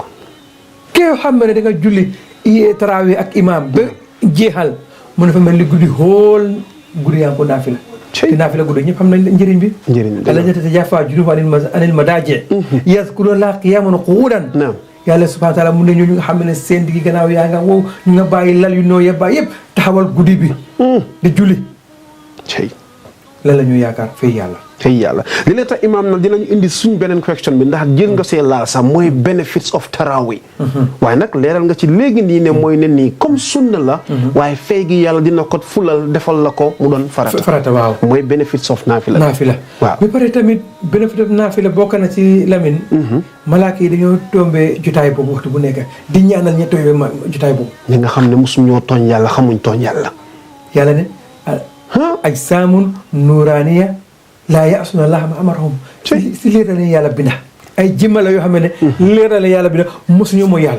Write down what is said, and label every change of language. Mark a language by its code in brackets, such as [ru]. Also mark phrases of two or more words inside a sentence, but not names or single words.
[wo] kee xam ne da nga julli tarawih ak imaam ba jeexal mu ne dafa mel ni guddi xool guddi yaa ngi ko naafila te naafila guddi ñëpp xam nañ njëriñ bi [ar] الذين تتجافى جنوبهم عن المضاجع يذكرون الله قياما وقعودا [wo] yàlla [ar] سبحانه و تعالى [wo] mu ne ñooñu nga xam ne seen diggi gannaaw yaa nga wow ñu nga bàyyi lal yu noo ya bàyyi yëpp taxawal guddi bi di julli lan la ñuy yaakaar fay yàlla li la tax imaam nag dinañu indi suñ beneen question bi ndax jël nga see laal sax mooy [en] benefits of tarawih [wo] waaye nag leeral nga ci léegi nii ne mooy ne nii comme sunna la waaye fay gi yàlla dina ko fulal defal la ko mu doon farata waaw [en] mooy benefits of naafila [wo] waaw ba pare tamit [en] benefit of naafila [wo] bokk na ci Lamine malaaka yi dañoo tombé jotaay boobu waxtu bu nekk di ñaanal ña tombé jotaay boobu ñi nga xam ne mosuñ ñoo tooñ yàlla xamuñ tooñ yàlla ne [ar] أجسام نورانية لا يعصون الله ما أمرهم [wo] si leerale yàlla binda ay jëmma la yoo xam ne leerale yàlla binda mosuñu mooy yàlla